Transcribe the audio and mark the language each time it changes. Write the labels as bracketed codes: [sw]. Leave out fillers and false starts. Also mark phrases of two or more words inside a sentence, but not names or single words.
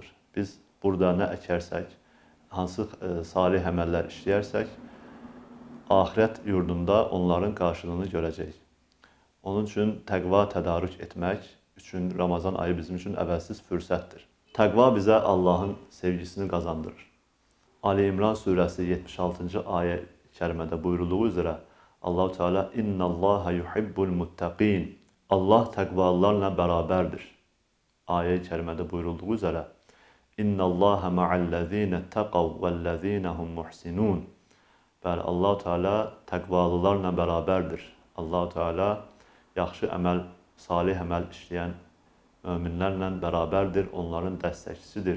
[az] Biz burada nə əkərsək, hansı salih əməllər işləyərsək, axirət yurdunda onların qarşılığını görəcəyik. Onun üçün təqva tədarük etmək üçün Ramazan ayı bizim üçün əvəzsiz fürsətdir. Təqva bizə Allahın sevgisini qazandırır. Ali İmran surəsi 76-cı ayə-i kərimədə buyurulduğu üzrə Allah-u Teala [ar] إن الله يحب المتقين. [az] Allah təqvalılarla bərabərdir. Ayə-i kərimədə buyurulduğu üzrə [ar] إن الله مع الذين اتقوا والذين هم محسنون. [az] Bəli, Allah-u Teala təqvalılarla bərabərdir. Allah-u Teala yaxşı əməl, salih əməl işləyən möminlərlə bərabərdir, onların dəstəkçisidir.